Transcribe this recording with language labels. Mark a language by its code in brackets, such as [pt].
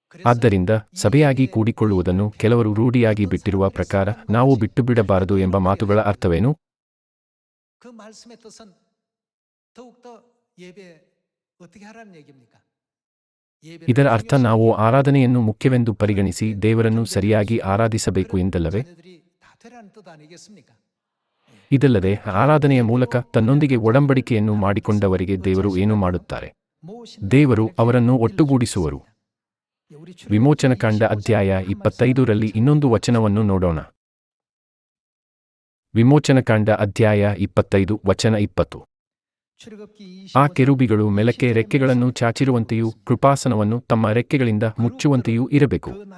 [kn] ಆದ್ದರಿಂದ ಸಭೆಯಾಗಿ ಕೂಡಿಕೊಳ್ಳುವುದನ್ನು ಕೆಲವರು ರೂಢಿಯಾಗಿ ಬಿಟ್ಟಿರುವ ಪ್ರಕಾರ ನಾವು ಬಿಟ್ಟುಬಿಡಬಾರದು ಎಂಬ ಮಾತುಗಳ ಅರ್ಥವೇನು? [ko] 그 말씀의 뜻은 더욱더 예배 어떻게 하라는 얘기입니까? [kn] ಇದರ ಅರ್ಥ ನಾವು ಆರಾಧನೆಯನ್ನು ಮುಖ್ಯವೆಂದು ಪರಿಗಣಿಸಿ ದೇವರನ್ನು ಸರಿಯಾಗಿ ಆರಾಧಿಸಬೇಕು ಎಂದಲ್ಲವೇ? [ko] 자녀들이 다 되라는 뜻 아니겠습니까? [kn] ಇದಲ್ಲದೆ ಆರಾಧನೆಯ ಮೂಲಕ ತನ್ನೊಂದಿಗೆ ಒಡಂಬಡಿಕೆಯನ್ನು ಮಾಡಿಕೊಂಡವರಿಗೆ ದೇವರು ಏನು ಮಾಡುತ್ತಾರೆ? ದೇವರು ಅವರನ್ನು ಒಟ್ಟುಗೂಡಿಸುವರು. ವಿಮೋಚನಕಾಂಡ ಅಧ್ಯಾಯ 25ರಲ್ಲಿ ಇನ್ನೊಂದು ವಚನವನ್ನು ನೋಡೋಣ. ವಿಮೋಚನಕಾಂಡ ಅಧ್ಯಾಯ 25 ವಚನ 20. ಆ ಕೆರೂಬಿಗಳು ಮೇಲಕ್ಕೆ ರೆಕ್ಕೆಗಳನ್ನು ಚಾಚಿರುವಂತೆಯೂ ಕೃಪಾಸನವನ್ನು ತಮ್ಮ ರೆಕ್ಕೆಗಳಿಂದ ಮುಚ್ಚುವಂತೆಯೂ ಇರಬೇಕು.